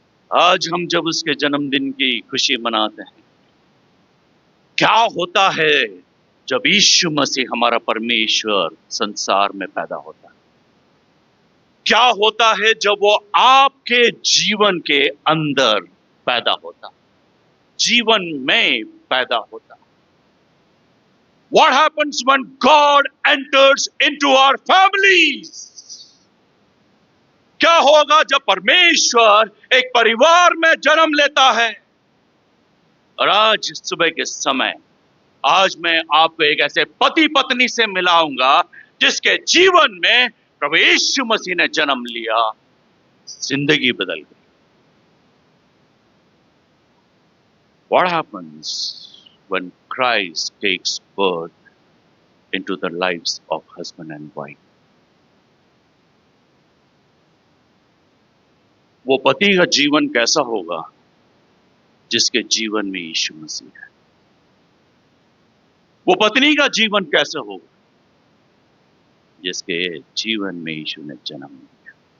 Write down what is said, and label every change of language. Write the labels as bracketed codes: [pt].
[hi] आज हम जब उसके जन्मदिन की खुशी मनाते हैं, क्या होता है जब यीशु मसीह हमारा परमेश्वर संसार में पैदा होता है? क्या होता है जब वो आपके जीवन के अंदर पैदा होता, जीवन में पैदा होता? [en] What happens when God enters into our families? [hi] क्या होगा जब परमेश्वर एक परिवार में जन्म लेता है? और आज सुबह के समय आज मैं आपको एक ऐसे पति पत्नी से मिलाऊंगा जिसके जीवन में प्रभु यीशु मसीह ने जन्म लिया, जिंदगी बदल गई। [en] What happens when Christ takes birth into the lives of husband and wife? [hi] वो पति का जीवन कैसा होगा जिसके जीवन में यीशु मसीह है? वो पत्नी का जीवन कैसा होगा जिसके जीवन में यीशु ने जन्म लिया?